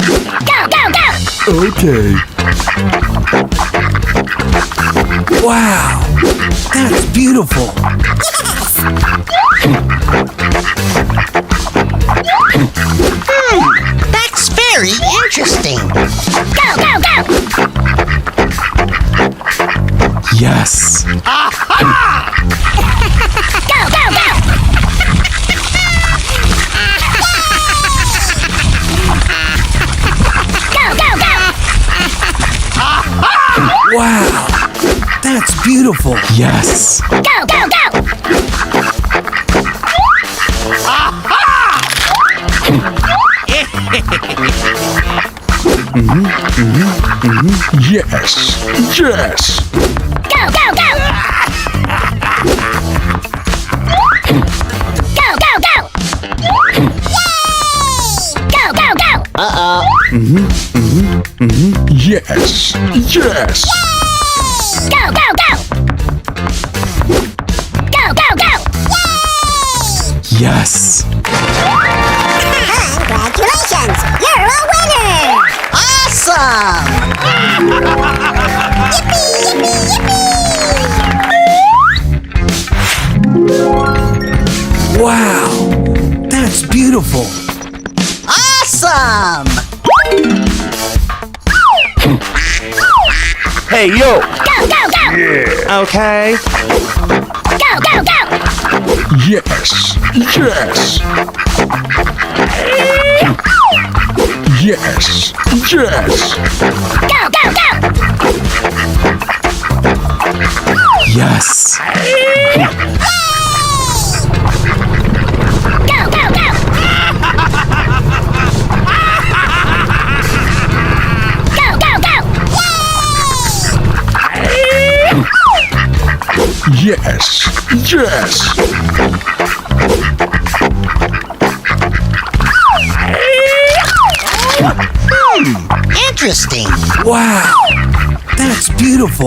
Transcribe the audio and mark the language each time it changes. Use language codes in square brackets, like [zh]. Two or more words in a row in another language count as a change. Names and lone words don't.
[en] Go, go, go! Okay. Wow, that's beautiful. That's very interesting. Go, go, go! Yes. Go, go, go! Go, go, go! Wow, that's beautiful. Yes. Go, go, go! Yes. Yes. Go, go, go! Go, go, go! Go, go, go! Yes. Yes. Go, go, go! Go, go, go! Yes. Congratulations! You're a winner! Awesome! Yippee, yippee, yippee! Wow, that's beautiful. Awesome! Hey, yo. Go, go, go! Okay. Go, go, go! Yes. Yes. Yes. Yes. Go, go, go! Yes. Go, go, go! Go, go, go! Yes. Yes. Interesting. Wow, that's beautiful.